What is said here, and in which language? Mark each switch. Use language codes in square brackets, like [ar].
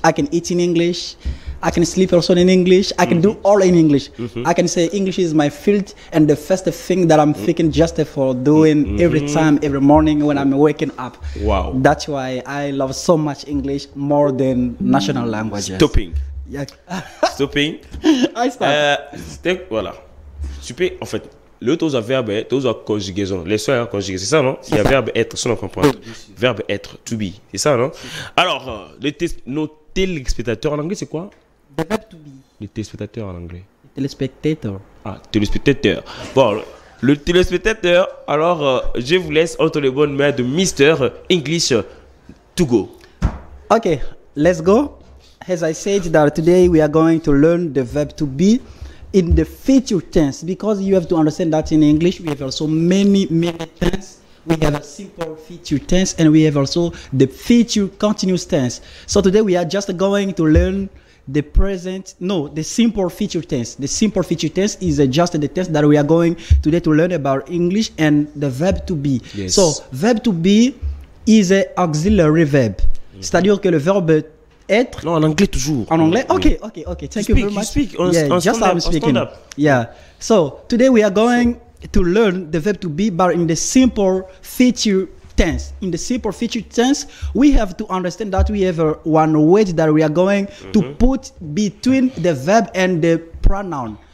[en] I can eat in English. I can sleep also in English. I can do all in English. I can say English is my field and the first thing that I'm thinking just for doing every time, every morning when I'm waking up. Wow. That's why I love so much English more than national languages. Stopping. Yeah. Stopping. I stop. [fr] Voilà. Tu peux, en fait, le taux à verbe, taux à conjugaison. Les soins à conjuguer, c'est ça, non? Il y a verbe être, ça on comprend. Verbe être, [en] to be. [fr] C'est ça, non? Alors, nos téléspectateurs en anglais, c'est quoi? [en] The verb to be. [fr] Les téléspectateurs en anglais. Téléspectateur. Ah, téléspectateur. Bon, le téléspectateur, alors, je vous laisse entre les bonnes mains de Mister English to go. [en] Okay, let's go. As I said that today we are going to learn the verb to be in the future tense, because you have to understand that in English we have also many tense. We have a simple future tense and we have also the future continuous tense. So today we are just going to learn the simple future tense. The simple future tense is just the tense that we are going today to learn about English, and the verb to be. Yes. So verb to be is an auxiliary verb. [fr] C'est-à-dire que le verbe être. Non, en anglais toujours. En anglais? [en] Okay. Thank you very much. Speak. Yeah, just I'm speaking. Yeah. So today we are going to learn the verb to be, but in the simple future tense. In the simple future tense, we have to understand that we have one word that we are going to put between the verb and the pronoun.